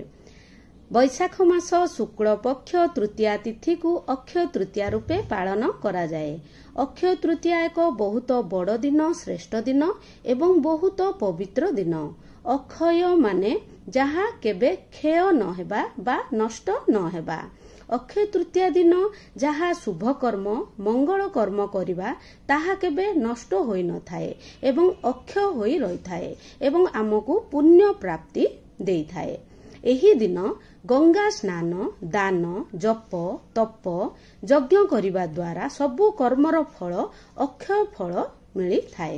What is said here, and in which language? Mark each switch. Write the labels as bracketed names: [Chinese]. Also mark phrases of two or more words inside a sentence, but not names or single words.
[Odia] ବୈଶାଖ ମାସ ଶୁକ୍ଳ ପକ୍ଷ ତୃତୀୟା ତିଥି କୁ ଅକ୍ଷୟ ତୃତୀୟା ରୂପେ ପାଳନ କରା ଯାଏ। ଅକ୍ଷୟ ତୃତୀୟା ଏକ ବହୁତ ବଡ଼ ଦିନ, ଶ୍ରେଷ୍ଠ ଦିନ ଏବଂ ବହୁତ ପବିତ୍ର ଦିନ। ଅକ୍ଷୟ ମାନେ ଯାହା କେବେ କ୍ଷୟ ନ ହେବା ବା ନଷ୍ଟ ନ ହେବା। ଅକ୍ଷୟ ତୃତୀୟା ଦିନ ଯାହା ଶୁଭ କର୍ମ ମଙ୍ଗଳ କର୍ମ କରିବା ତାହା କେବେ ନଷ୍ଟ ହୋଇ ନ ଥାଏ ଏବଂ ଅକ୍ଷୟ ହୋଇ ରହି ଥାଏ ଏବଂ ଆମକୁ ପୁଣ୍ୟ ପ୍ରାପ୍ତି ଦେଇ ଥାଏ। ଏହି ଦିନ ଗଙ୍ଗା ସ୍ନାନ, ଦାନ, ଜପ, ତପ, ଯଜ୍ଞ କରିବା ଦ୍ୱାରା ସବୁ କର୍ମର ଫଳ ଅକ୍ଷୟ ଫଳ ମିଳି ଥାଏ।